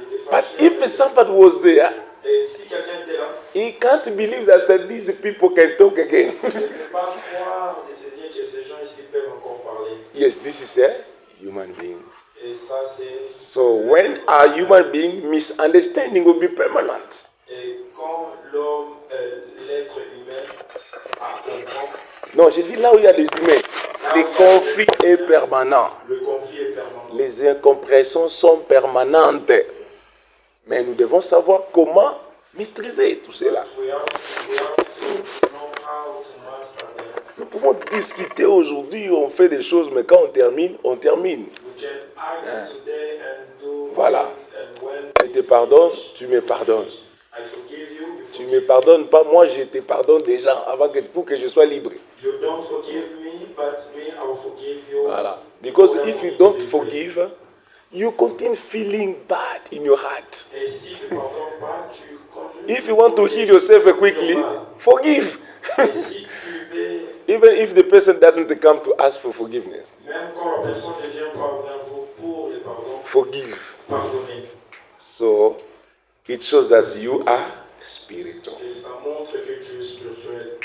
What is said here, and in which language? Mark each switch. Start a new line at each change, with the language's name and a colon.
English: But if somebody was there,
French: Et si quelqu'un était là,
English: he can't believe that these people can talk again.
French: je ne peux pas croire de saisir que ces gens ici peuvent encore parler.
English: Yes, this is a human being.
French: Et ça, c'est...
English: So when a human being, misunderstanding will be permanent.
French: Et quand l'homme, l'être humain, comprend, Non, je dis là où il y a des humains, le conflit est permanent. le conflit est permanent. Les incompréhensions sont permanentes. Mais nous devons savoir comment maîtriser tout cela.
English: We have to know how to master them.
French: Nous pouvons discuter aujourd'hui, on fait des choses, mais quand on termine, on termine.
English: We can argue today and do
French: Voilà.
English: things, and when
French: Je te pardonne, tu me pardonnes.
English: I forgive you, you
French: Tu me pardonnes pas, moi je te pardonne déjà pour que je sois libre.
English: You don't forgive me, but me, I will forgive you.
French: Voilà.
English: Because if you don't forgive, you continue feeling bad in your heart.
French: Et si tu pardonnes pas, tu continues.
English: If you want to heal yourself quickly, forgive.
French: Et si tu veux,
English: Even if the person doesn't come to ask for forgiveness,
French: même quand la personne ne vient pas vers vous pour le pardon,
English: forgive.
French: pardonnez.
English: So it shows that you are spiritual.
French: Et ça montre que tu es spirituel.